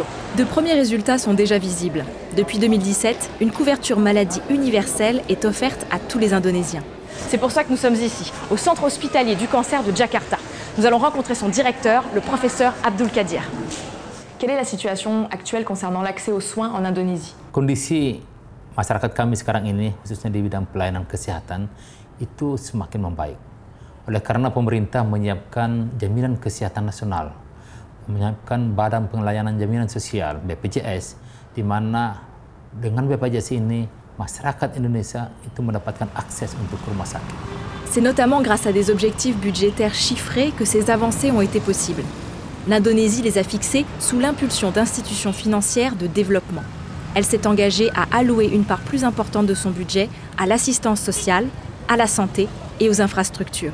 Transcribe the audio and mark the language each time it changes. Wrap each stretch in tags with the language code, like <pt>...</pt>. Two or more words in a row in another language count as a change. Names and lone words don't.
<fr>De premiers résultats sont déjà visibles. Depuis 2017, une couverture maladie universelle est offerte à tous les Indonésiens. C'est pour ça que nous sommes ici, au centre hospitalier du cancer de Jakarta. Nous allons rencontrer son directeur, le professeur Abdul Qadir. Quelle est la situation actuelle concernant l'accès aux soins en Indonésie?</fr> <id>Kondisi masyarakat kami sekarang ini, khususnya di bidang pelayanan kesehatan, itu semakin membaik. Oleh karena pemerintah menyiapkan jaminan kesehatan nasional, menyiapkan Badan Pelayanan Jaminan Sosial (BPJS), di mana dengan BPJS ini masyarakat Indonesia itu mendapatkan akses untuk rumah sakit.</id> <fr>C'est notamment grâce à des objectifs budgétaires chiffrés que ces avancées ont été possibles. L'Indonésie les a fixés sous l'impulsion d'institutions financières de développement. Elle s'est engagée à allouer une part plus importante de son budget à l'assistance sociale, à la santé et aux infrastructures.</fr>